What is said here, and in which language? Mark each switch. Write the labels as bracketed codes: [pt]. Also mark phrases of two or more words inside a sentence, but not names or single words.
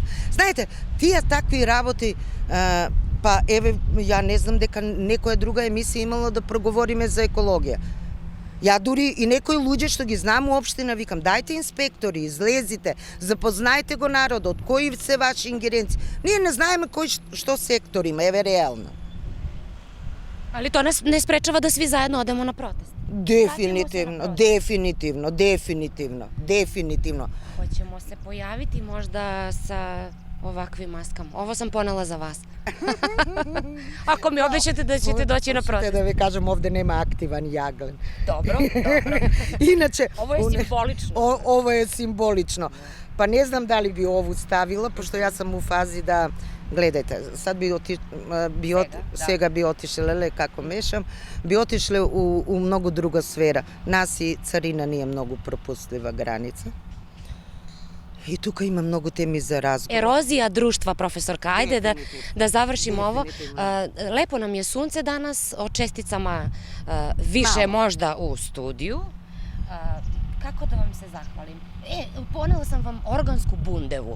[mk] Знаете, тие такви работи, па еве ја не знам дека некоја друга емисија имала да проговориме за екологија. Ja дури и некои луѓе што ги знам у општина викам, дајте инспектори, излезите, запознајте го народот, кои се ваши ингеренции. Ние не знаеме кој што сектор има, еве реално. [sr] Ali to nas ne sprečava da svi zajedno odemo na protest? Definitivno. Hoćemo se pojaviti možda sa ovakvim maskama. Ovo sam ponela za vas. Ako mi obećate da ćete doći na protest. Da vi kažem, ovde nema aktivan jaglen. Dobro. Inače... Ovo je simbolično. Ovo je simbolično. Pa ne znam da li bi ovu stavila, pošto ja sam u fazi da... Gledajte, sad [mk] сега би отишле, како мешам, би отишле у многу друга сфера. Нас и царина ни е многу пропустлива граница. И тука има многу теми за разговор. [sr] Erozija društva, profesorka. Ajde da završimo ovo. Lepo nam je sunce danas, o česticama više možda u studiju. Kako da vam se zahvalim? Ponela sam vam organsku bundevu.